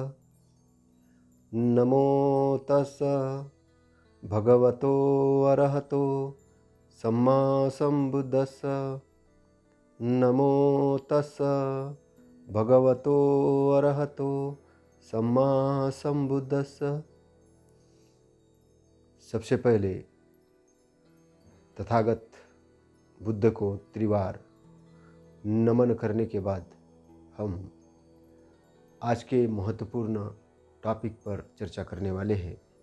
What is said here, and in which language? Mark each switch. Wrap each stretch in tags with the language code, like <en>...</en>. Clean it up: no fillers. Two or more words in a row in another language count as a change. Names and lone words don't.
<pi>नमो तस् भगवतो अरहतो सम्मा सम्बुद्धस्स। नमो तस् भगवतो अरहतो सम्मा सम्बुद्धस्स।</pi> <hi>सबसे पहले तथागत बुद्ध को त्रिवार नमन करने के बाद हम आज के महत्वपूर्ण टॉपिक पर चर्चा करने वाले हैं।</hi>